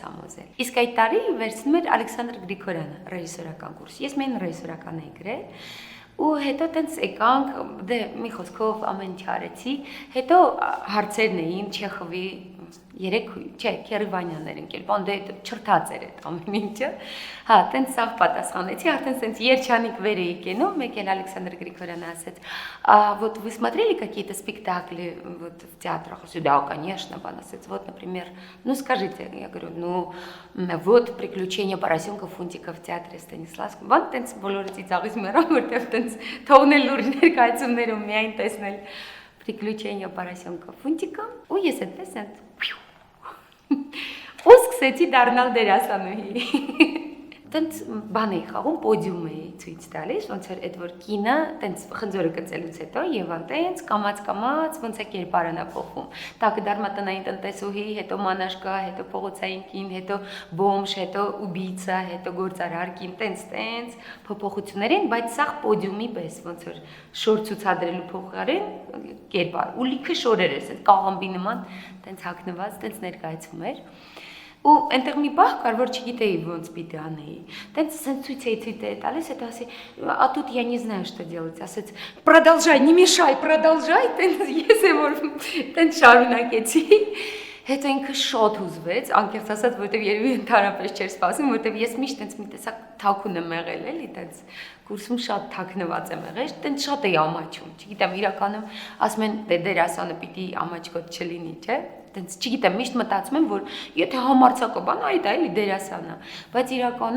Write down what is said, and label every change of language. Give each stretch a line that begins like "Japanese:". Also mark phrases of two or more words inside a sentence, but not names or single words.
Armenian: համոզել։ Իսկ այդ տարի վերցնում էր Ալեքսանդր Գրիգորյանը ռեժիսորական կուրս։ Ես մեն ռեժիսորական էի գրել, ու հետո տենց եկանք, դե մի խոսքով ամեն ինչ արեցի, հետո հարցերն էին Չեխովի Քերիվանյաններ ընկել, բան դե չրթած էր այդ ամեն ինչը, հա, տենց սաղ պատասխանեցի, արդեն սենց երջանիկ վեր էի կենում, մեկ էլ Ալեքսանդր Գրիգորյանը ասեց,
Russian: вот вы смотрели какие-то спектакли вот в театрах? Да, конечно,
Armenian: բան ասեց,
Russian: вот, например, ну скажите, я говорю, ну, вот приключения поросенка Фунтика в театре Станиславского,
Armenian: բան տենց բոլորը ծիծաղից մեռան, որտեղ տենց թողնել լուրջ ներկայացումներում միայն տեսնել приключения поросенка Фунтика, ու ես այդպես են ու սկսեցի դառնալ դերասանուհի։ Տենց բան էի խաղում, պոդիում էի ցույց տալիս, ոնց էր այդ որ կինը տենց խնձորը գծելուց հետո եւ անտենց կամած ոնց է կերպարանա փոխվում։ Տակը դառնա տնային տնտեսուհի, հետո մանաշկա, հետո փողոցային կին, հետո բոմժ, հետո ուբիցա, հետո գործարար կին, տենց փոփոխություններ են, բայց սա պոդիումի պես ոնց որ շոր ցուցադրելու փոխարեն կերպար։ Ու լիքը շորեր էր, այդ կաղամբի նման, տենց հագնված, տենց ներկայացում էր։ Ու այնտեղ մի բախ կար, որ չգիտեի ոնց պիտի անեի։ Տենց սենց ցույց էի տալիս, հետո ասի,
Russian: а тут я не знаю, что делать, ասեց, продолжай, не мешай, продолжай,
Armenian: տենց ես եմ որ տենց շարունակեցի։ Հետո ինքը շատ հուզվեց, անկեղծ ասած, որովհետև երևի ընդհանրապես չէր սպասում, որովհետև ես միշտ տենց մի տեսակ թաքուն եմ եղել, էլի, տենց կուրսում շատ թաքնված եմ եղել, տենց շատ էի ամաչում, չգիտեմ, իրականում ասում են դե դերասանը պիտի ամաչկոտ չլինի, չէ՞։ Տենց չգիտեմ, միշտ մտածում եմ, որ եթե համարձակաբան այ դա էլի դերասան է, բայց իրականում